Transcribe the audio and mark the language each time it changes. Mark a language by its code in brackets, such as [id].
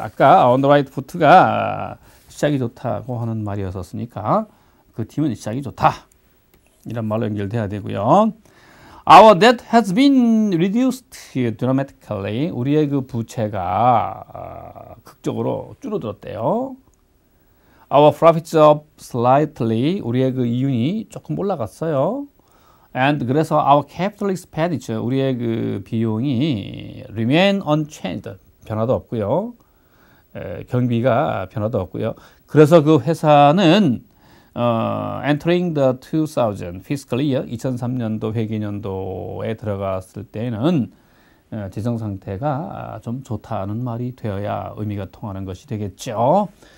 [ko] 아까 [en] on the right foot [ko] 가 시작이 좋다고 하는 말이었으니까 그 팀은 시작이 좋다. 이런 말로 연결돼야 되고요. [en] Our debt has been reduced dramatically. [ko] 우리의 그 부채가 극적으로 줄어들었대요. [en] Our profits up slightly. [ko] 우리의 그 이윤이 조금 올라갔어요. [en] And [ko] 그래서 [en] our capital expenditure. [ko] 우리의 그 비용이 [en] remain unchanged. [ko] 변화도 없고요. 경비가 변화도 없고요. 그래서 그 회사는 [en] entering the 2000 fiscal year [ko] 2003년도 회계년도에 들어갔을 때는 재정 상태가 좀 좋다는 말이 되어야 의미가 통하는 것이 되겠죠.